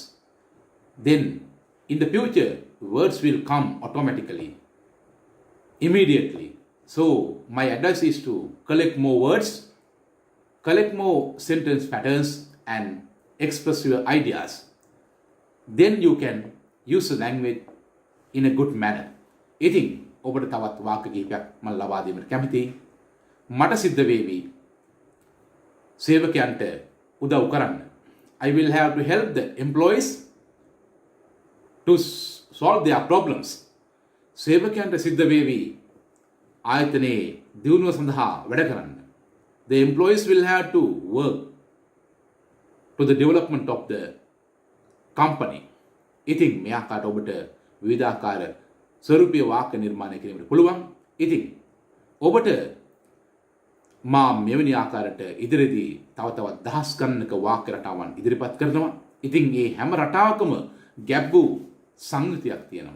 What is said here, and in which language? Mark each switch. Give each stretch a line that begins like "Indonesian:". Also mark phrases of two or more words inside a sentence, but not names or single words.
English: Then in the future, words will come automatically, immediately. So my advice is to collect more words, collect more sentence patterns and express your ideas. Then you can use the language in a good manner.
Sinhala: ඉතින් ඔබට තවත් වාක්‍ය කිහිපයක් මම ලබා දෙන්න කැමතියි. මට සිද්ධ වේවි සේවකයන්ට උදව් කරන්න.
English: I will have to help the employees to solve their problems.
Sinhala: සේවකයන්ට සිද්ධ වේවි ආයතනයේ දියුණුව සඳහා වැඩ කරන්න.
English: The employees will have to work to the development of the company.
Sinhala: ඉතින් මේ ආකාරයට ඔබට විවිධාකාර ස්වරූපීය වාක්‍ය නිර්මාණය කිරීමට පුළුවන්. ඉතින් ඔබට මා මෙවැනි ආකාරයට ඉදිරියේදී තව තවත් දහස් ගණනක වාක්‍ය රටාවන් ඉදිරිපත් කරනවා. ඉතින් මේ හැම රටාවකම ගැඹුරු සංගතියක් තියෙනවා.